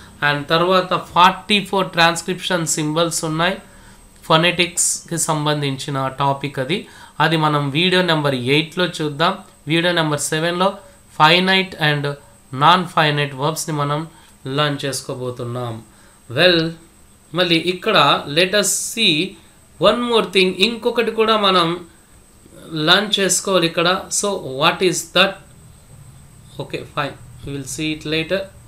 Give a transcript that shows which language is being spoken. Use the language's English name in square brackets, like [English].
[Telugu] And తర్వాత 44 transcription symbols ఉన్నాయి. ఫొనెటిక్స్కి సంబంధించిన టాపిక్ అది మనం వీడియో నెంబర్ 8లో చూద్దాం. Video number 7లో finite and non finite వర్బ్స్ని మనం లర్న్ చేసుకోబోతున్నాం. [English] well [Telugu] మళ్ళీ ఇక్కడ [English] Let us see one more thing. [Telugu] ఇంకొకటి కూడా మనం లర్న్ చేసుకోవాలి ఇక్కడ. [English] So what is that? Okay fine, we will see it later.